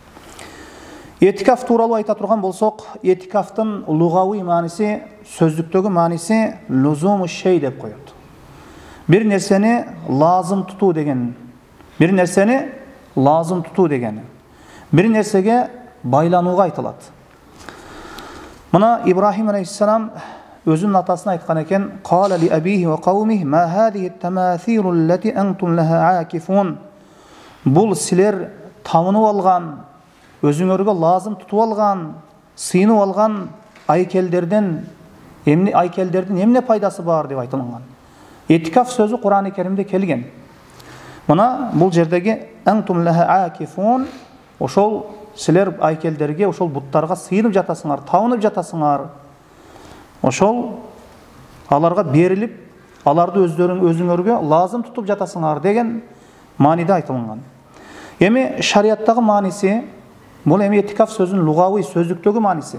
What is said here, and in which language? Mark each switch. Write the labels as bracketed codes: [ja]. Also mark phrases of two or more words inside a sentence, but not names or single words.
[ky] Этикаф тууралуу айта турган болсок, этикафтын лугавый мааниси, сөздүктөгү мааниси [ar] لزوم شيء [ky] деп коет. Бир нерсени лазым тутуу деген. Бир нерсени лазым тутуу деген. Бир нерсеге байланууга айтылат. Мына Ибрахим алейхиссалам өзүнүн атасына айткан экен: [ar] "قال لأبيه وقومه ما هذه التماثيل التي أنتم لها عاكفون." [ky] Бул силер табынып алган, өзүңөргө лазым тутуп алган, сыйынып алган айкелдердин эмне пайдасы бар деп айтылган. Этикаф сөзү Кур'ан-ы Керимде келген. Мына бул жердеги [ar] أنتم لها عاكفون, [ky] ошол силер айкелдерге, ошол буттарга сыйынып жатасыңар, табынып жатасыңар. Ошол аларга берилип, аларды өзүңөргө лазым тутуп жатасыңар деген мааниде айтылган. Эми шарияттагы мааниси, бул эми этикаф сөзүнүн лугавый сөздүктөгү мааниси.